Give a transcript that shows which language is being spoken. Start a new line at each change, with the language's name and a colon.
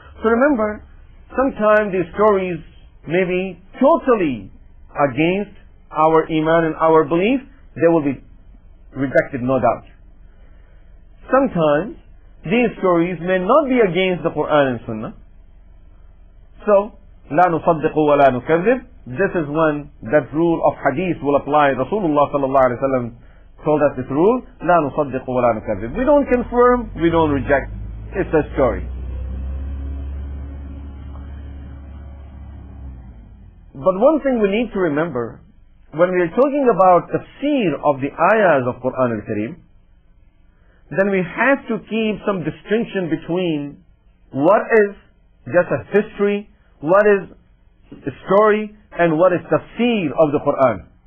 English: So remember, sometimes these stories may be totally against our iman and our belief. They will be rejected, no doubt. Sometimes these stories may not be against the Quran and Sunnah.
Arabic: So, لا نصدق ولا نكذب.
English: This is when that rule of hadith will apply. Rasulullah sallallahu alaihi wasallam told us this rule:
Arabic: لا نصدق ولا نكذب.
English: We don't confirm, we don't reject. It's a story. But one thing we need to remember when we are talking about tafsir of the ayahs of Quran al-Kareem, then we have to keep some distinction between what is just a history, what is a story, and what is tafsir of the Quran.